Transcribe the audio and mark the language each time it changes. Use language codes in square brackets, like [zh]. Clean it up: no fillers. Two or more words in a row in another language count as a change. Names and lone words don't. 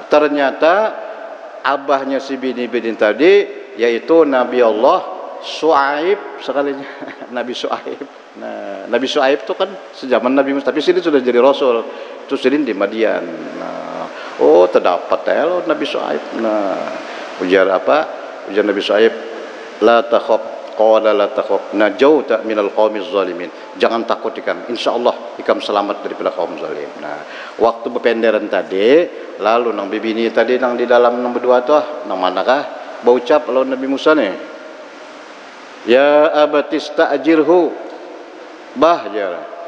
[bjn] Ternyata abahnya si bini-bini tadi yaitu Nabi Allah Shu'aib sekalinya. Nabi Shu'aib. Nah, Nabi Shu'aib itu kan sejaman Nabi Musa, tapi sini sudah jadi rasul. Itu sini di Madian. Nah, oh terdapat lo Nabi Shu'aib. Nah, ujar apa? [ar] Ujar Nabi Shu'aib, لا تخف، قال لا تخف، نجوت من القوم الظالمين. [bjn] Jangan takut ikam, insyaallah ikam selamat daripada kaum zalim. Nah, waktu berpenderan tadi, lalu nang bibini tadi nang di dalam nang berdua tuh, nang manakah? Baucap lawan Nabi Musa nih. [ar] يا أبت استأجره. Bah jara.